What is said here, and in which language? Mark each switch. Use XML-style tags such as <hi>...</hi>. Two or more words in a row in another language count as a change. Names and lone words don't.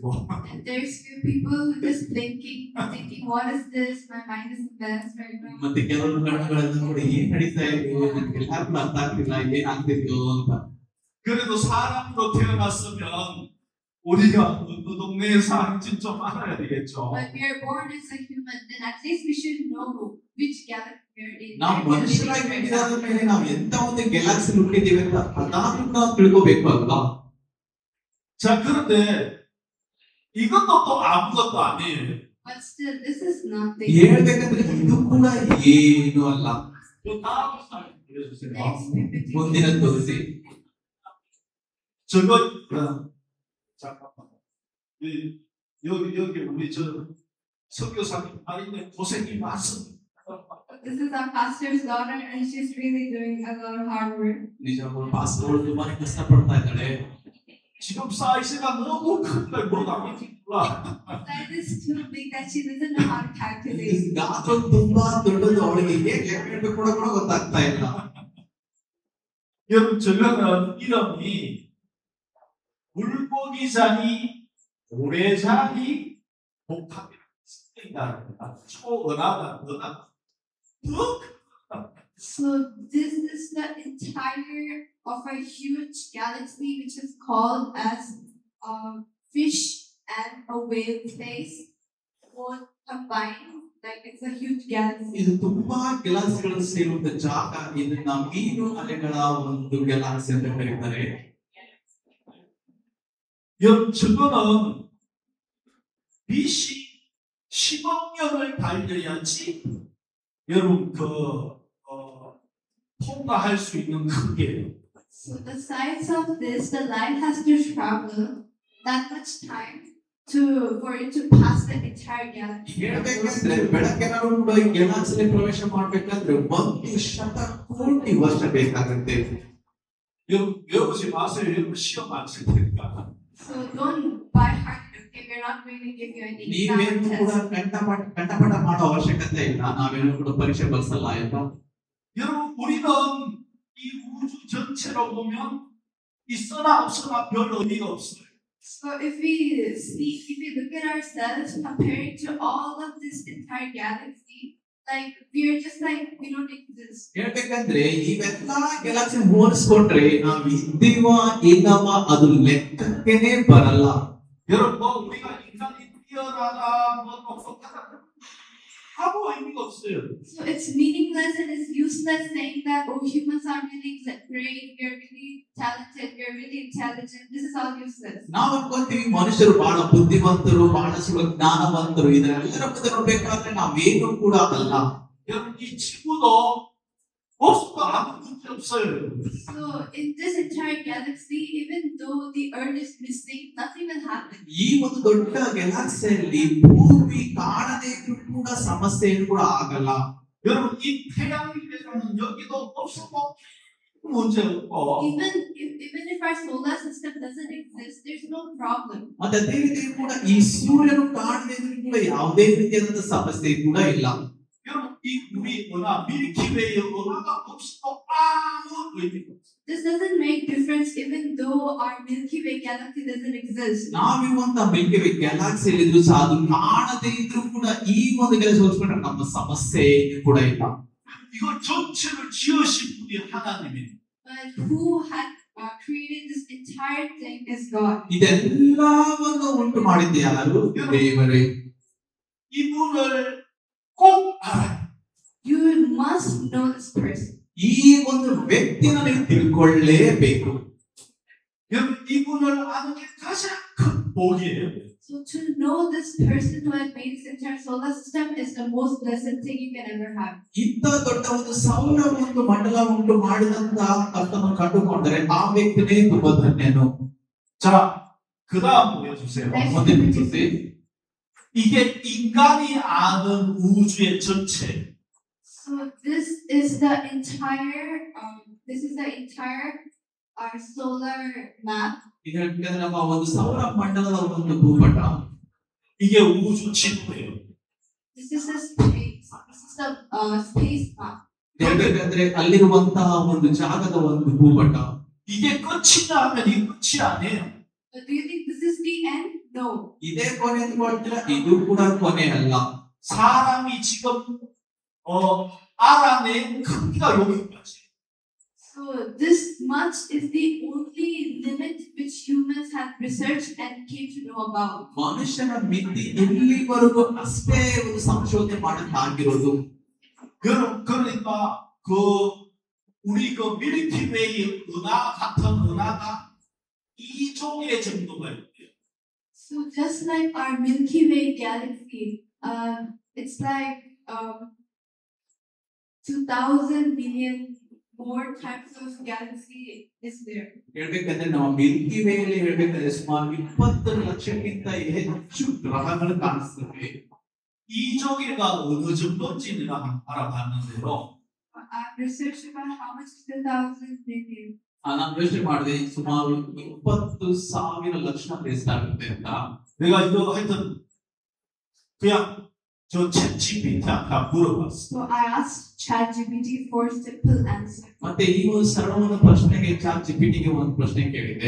<en>And there's few people who just thinking, what is this? My mind is embarrassed right now.</en> <kn>ಮತ್ತೆ ಕೆಲವರು ಕಣ್ಣುಗಳನ್ನು ನೋಡಿ ಏನ್ ನಡೀತಾ ಇದೆ ನನಗೆ ಎಲ್ಲಾರ್ಗೂ ಅರ್ಥ ಆಗ್ತಿಲ್ಲ ಏನಾಗ್ತಿದ್ಯೋ ಅಂತ.</kn> <ko>그래도 사람으로 태어났으면 우리가 그 동네에 사는지 좀 알아야 되겠죠.</ko> <en>But we are born as a human, then at least we should know which galaxy we're in.</en> <kn>ನಾವು</kn> <en>where we're</en> <kn>ಮನುಷ್ಯರಾಗಿ</kn> <en>living right</en> <kn>ಹುಟ್ಟಿದಾದ</kn> <en>now.</en> <kn>ಮೇಲೆ ನಾವು ಎಂತ ಒಂದು ಗ್ಯಾಲಕ್ಸಿ ಹುಟ್ಟಿದ್ದೀವಿ ಅಂತ ಅದಾದ್ರೂ ನಾವು ತಿಳ್ಕೋಬೇಕು ಅಲ್ವಾ?</kn> <ko>자 그런데 이것도 또 아무것도 아니에요.</ko> <en>But still, this is nothing.</en> <kn>ಹೇಳ್ಬೇಕಂದ್ರೆ ಇದು ಕೂಡ ಏನು ಅಲ್ಲ.</kn> <ko>그 다음 slide 보여주세요.</ko> <en>Next PPT.</en> <kn>ಮುಂದಿನ ತೋರಿಸಿ.</kn> <ko>저거 잠깐만. 여기 우리 저 선교사님 아닌데 고생이 많습니다.</ko> <en>This is our pastor's daughter, and she's really doing a lot of hard work.</en> <kn>ನಿಜವಾಗ್ಲೂ ಪಾಸ್ಟರ್ ತುಂಬಾನೇ ಕಷ್ಟಪಡ್ತಾ ಇದ್ದಾಳೆ.</kn> <ko>지금 사이즈가 너무 큰데 뭘 알겠구나.</ko> <en>That is too big that she doesn't know how to calculate.</en> <kn>ಗಾತ್ರ ತುಂಬಾ ದೊಡ್ಡದು, ಅವಳಿಗೆ ಹೇಗೆ ಲೆಕ್ಕ ಇಡ್ಬೇಕು ಕೂಡ ಗೊತ್ತಾಗ್ತಾ ಇಲ್ಲ.</kn> <ko>여러분 저거는 이름이 물고기자니 고래자니 복합이다. 초은하다 은하다.</ko> <en>So this is the entire of a huge galaxy, which is called as a fish and a whale face, both combined. Like it's a huge galaxy.</en> <kn>ಇದು ತುಂಬಾ ಗ್ಯಾಲಕ್ಸಿಗಳು ಸೇರುವಂತ ಜಾಗ. ಇದನ್ನ ಮೀನು ಅಲೆಗಳ ಒಂದು ಗ್ಯಾಲಕ್ಸಿ ಅಂತ ಕರೀತಾರೆ.</kn> <ko>여러분 저거는 빛이 10억 년을 달려야지 여러분 통과할 수 있는 크기예요.</ko> <en>So the size of this, the light has to travel that much time for it to pass the entire galaxy.</en> <kn>ಹೇಳ್ಬೇಕಂದ್ರೆ ಬೆಳಕೆನಾರು ಕೂಡ ಈ ಗ್ಯಾಲಕ್ಸಿಲಿ ಪ್ರವೇಶ ಮಾಡ್ಬೇಕಂದ್ರೆ 1,000,000,000 ವರ್ಷ ಬೇಕಾಗುತ್ತೆ.</kn> <ko>여러분 외우지 마세요. 여러분 시험 안 칠 테니까.</ko> <en>So don't by heart. Okay, we're not going to give you any</en> <kn>ನೀವೇನು</kn> <en>exam</en> <kn>ಕೂಡ</kn> <en>test.</en> <kn>ಕಂಠಪಾಠ ಮಾಡೋ ಅವಶ್ಯಕತೆ ಇಲ್ಲ. ನಾವೇನು ಕೂಡ ಪರೀಕ್ಷೆ ಬರ್ಸಲ್ಲ, ಆಯ್ತಾ?</kn> <ko>여러분 우리는 이 우주 전체로 보면 있으나 없으나 별 의미가 없어요.</ko> <en>So if we look at ourselves comparing to all of this entire galaxy, like we're just like we don't exist.</en> <kn>ಹೇಳ್ಬೇಕಂದ್ರೆ ಇವೆಲ್ಲಾ ಗ್ಯಾಲಕ್ಸಿ ಹೋಲಿಸ್ಕೊಂಡ್ರೆ ನಾವ್ ಇದ್ದೀವ ಇಲ್ಲವ ಅದು ಲೆಕ್ಕಕ್ಕೇನೆ ಬರಲ್ಲ.</kn> <ko>여러분 뭐 우리가 인간이 뛰어나다 뭐 똑똑하다 아무 의미가 없어요.</ko> <en>So it's meaningless and it's useless saying that oh humans are really great, we're really talented, we're really intelligent. This is all useless.</en> <kn>ನಾವ್ ಅನ್ಕೊಂತೀವಿ ಮನುಷ್ಯರು ಬಹಳ ಬುದ್ಧಿವಂತರು, ಬಹಳಷ್ಟು ಜ್ಞಾನವಂತರು. ಇದನ್ನೆಲ್ಲರ ಮುಂದೆ ನೋಡ್ಬೇಕಾದ್ರೆ ನಾವೇನು ಕೂಡ ಅಲ್ಲ.</kn> <ko>여러분 이 지구도 없어도 아무 문제 없어요.</ko> <en>So in this entire galaxy, even though the earth is missing, nothing will happen.</en> <kn>ಈ ಒಂದು ದೊಡ್ಡ ಗ್ಯಾಲಕ್ಸಿಯಲ್ಲಿ ಭೂಮಿ ಕಾಣದೇ ಇದ್ರೂ ಕೂಡ ಸಮಸ್ಯೆ ಏನು ಕೂಡ ಆಗಲ್ಲ.</kn> <ko>여러분 이 태양계에서는 여기도 없어도 문제 없고</ko> <en>Even if our solar system doesn't exist, there's no problem.</en> <kn>ಮತ್ತೆ ಅದೇ ರೀತಿ ಕೂಡ ಈ ಸೂರ್ಯನು ಕಾಣದೇ ಇದ್ರೂ ಕೂಡ ಯಾವುದೇ ರೀತಿಯಾದಂತಹ ಸಮಸ್ಯೆ ಕೂಡ ಇಲ್ಲ.</kn> <ko>여러분 이 우리 은하 밀키웨이의 은하가 없어도 아무 의미가 없어요.</ko> <en>This doesn't make difference even though our Milky Way galaxy doesn't exist.</en> <kn>ನಾವಿರುವಂತ ಮಿಲ್ಕಿ ವೇ ಗ್ಯಾಲಕ್ಸಿಯಲ್ಲಿ ಇದ್ರೂ ಸಹ ಅದು ಕಾಣದೇ ಇದ್ರೂ ಕೂಡ ಈ ಒಂದು ಗ್ಯಾಲಕ್ಸಿ ಹೋಲಿಸ್ಕೊಂಡ್ರೆ ನಮ್ಮ ಸಮಸ್ಯೆ ಕೂಡ ಇಲ್ಲ.</kn> <ko>이거 전체를 지으신 분이 하나님이에요.</ko> <en>But who had created this entire thing is God.</en> <kn>ಇದೆಲ್ಲವನ್ನು ಉಂಟು ಮಾಡಿದ್ದೆ ಯಾರು? ದೇವರೇ.</kn> <ko>이분을 꼭 알아요.</ko> <en>You must know this person.</en> <kn>ಈ ಒಂದು ವ್ಯಕ್ತಿನ ನೀವು ತಿಳ್ಕೊಳ್ಳೇಬೇಕು.</kn> <ko>여러분 이분을 아는 게 가장 큰 복이에요.</ko> <en>So to know this person who has made this entire solar system is the most blessed thing you can ever have.</en> <kn>ಇಂಥ ದೊಡ್ಡ ಒಂದು ಸೌರ ಒಂದು ಮಂಡಲ ಉಂಟು ಮಾಡಿದಂತ ಕರ್ತನನ್ನು ಕಂಡುಕೊಂಡರೆ ಆ ವ್ಯಕ್ತಿನೇ ತುಂಬಾ ಧನ್ಯನು.</kn> <ko>자, 그다음 보여주세요.</ko> <kn>ಮುಂದೆ ಬಿಡಿಸಿ.</kn> <ko>이게 인간이 아는 우주의 전체.</ko> <en>So this is the entire our solar map.</en> <kn>ಇದಕ್ಕೆ ನಮ್ಮ ಒಂದು ಸೌರ ಮಂಡಲದ ಒಂದು ಭೂಪಟ.</kn> <ko>이게 우주 지도예요.</ko> <en>This is the space. This is the space map.</en> <kn>ಹೇಳ್ಬೇಕಂದ್ರೆ ಅಲ್ಲಿರುವಂತಹ ಒಂದು ಜಾಗದ ಒಂದು ಭೂಪಟ.</kn> <ko>이게 끝이냐 하면 이 끝이 아니에요.</ko> <en>But do you think this is the end? No.</en> <kn>ಇದೇ ಕೊನೆ ಅಂದ್ಕೊಳ್ತೀರಾ? ಇದು ಕೂಡ ಕೊನೆ ಅಲ್ಲ.</kn> <ko>사람이 지금 알아낸 크기가 여기까지.</ko> <en>So this much is the only limit which humans have researched and came to know about.</en> <kn>ಮನುಷ್ಯನ ಮಿತಿ ಇಲ್ಲಿವರೆಗೂ ಅಷ್ಟೇ ಒಂದು ಸಂಶೋಧನೆ ಮಾಡಕ್ಕಾಗಿರೋದು.</kn> <ko>그러니까 우리 밀키웨이 은하 같은 은하가 2조개 정도가 있대요.</ko> <en>So just like our Milky Way galaxy, it's like 2,000 million more types of galaxy is there.</en> <kn>ಹೇಳ್ಬೇಕಂದ್ರೆ ನಮ್ಮ ಮಿಲ್ಕಿ ವೇಯಲ್ಲಿ ಹೇಳ್ಬೇಕಂದ್ರೆ ಸುಮಾರು 20 ಲಕ್ಷಕ್ಕಿಂತ ಹೆಚ್ಚು ಗ್ರಹಗಳು ಕಾಣಿಸ್ತವೆ.</kn> <ko>이종일가 어느 정도인지는 알아봤는데요.</ko> <en>I've researched about how much is 2,000 million.</en> <kn>ನಾನು ಯೋಚನೆ ಮಾಡಿದೆ ಸುಮಾರು 20,000 ಲಕ್ಷ ಎಷ್ಟಾಗುತ್ತೆ ಅಂತ.</kn> <ko>내가 이거 하여튼 그냥 저 챗GPT한테 물어봤어.</ko> <en>So I asked ChatGPT for simple answer.</en> <kn>ಮತ್ತೆ ಈ ಒಂದು ಸರಳವಾದ ಪ್ರಶ್ನೆಗೆ ಚಾಟ್ ಜಿಪಿಟಿಗೆ ಒಂದು ಪ್ರಶ್ನೆ ಕೇಳಿದೆ.</kn>